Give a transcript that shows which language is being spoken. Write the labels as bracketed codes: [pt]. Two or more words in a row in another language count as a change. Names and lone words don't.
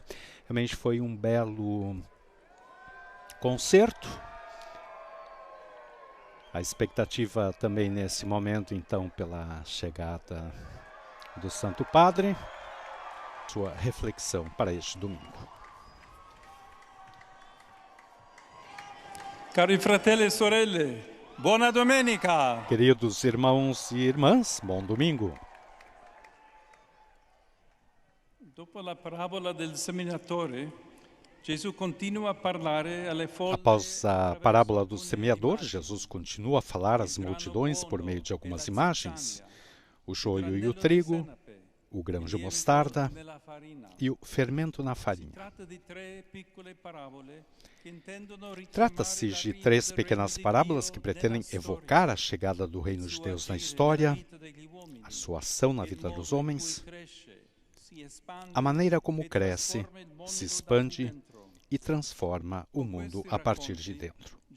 [pt] Realmente foi um belo concerto. A expectativa também nesse momento, então, pela chegada do Santo Padre, sua reflexão para este domingo. [it] Cari fratelli e sorelle, buona domenica! [pt] Queridos irmãos e irmãs, bom domingo! [it] Dopo la parabola del seminatore, Gesù continua a parlare alle folle. [pt] Após a parábola do semeador, Jesus continua a falar às multidões por meio de algumas imagens: o joio e o trigo, o grão de mostarda e o fermento na farinha. Trata-se de 3 pequenas parábolas que pretendem evocar a chegada do reino de Deus na história, a sua ação na vida dos homens, a maneira como cresce, se expande e transforma o mundo a partir de dentro.